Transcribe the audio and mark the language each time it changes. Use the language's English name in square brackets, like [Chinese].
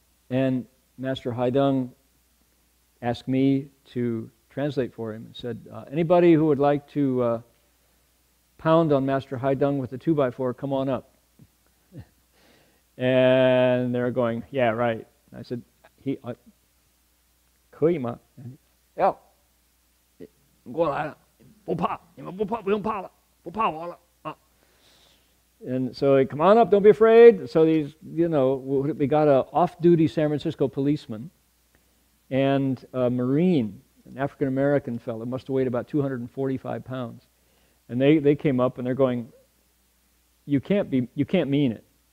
[English] And Master Haideng asked me to translate for him and said, anybody who would like to pound on Master Haideng with the 2x4, come on up. And they're going, yeah, right. And I said, [Chinese] 可以吗？要，过来了，不怕，你们不怕，不用怕了，不怕我了啊。 [English] And so, come on up, don't be afraid. So these, we got an off-duty San Francisco policeman and a Marine, an African-American fellow, must have weighed about 245 pounds. And they came up and they're going, you can't mean it.